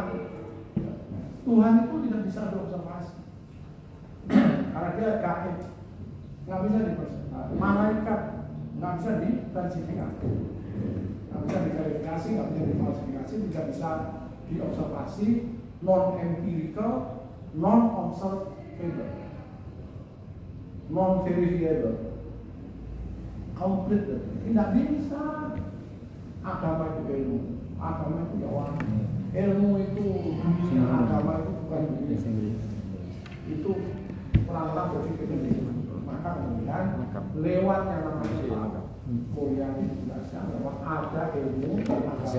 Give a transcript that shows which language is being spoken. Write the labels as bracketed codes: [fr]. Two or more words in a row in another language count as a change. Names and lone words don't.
[id] Tuhan itu tidak bisa diobservasi karena dia gaib, nggak bisa diobservasi. Malaikat nggak bisa diverifikasi, nggak bisa diverifikasi, nggak bisa difalsifikasi, tidak bisa diobservasi, [en] non empirical, non observable, non verifiable, complete. [id] Tidak bisa. Agama itu ilmu, agama itu jawab, ilmu itu dunia, agama itu bukan dunia. Itu perangkat berpikir ini. Maka kemudian lewat yang namanya Mulia dijelaskan bahwa ada ilmu dan agama.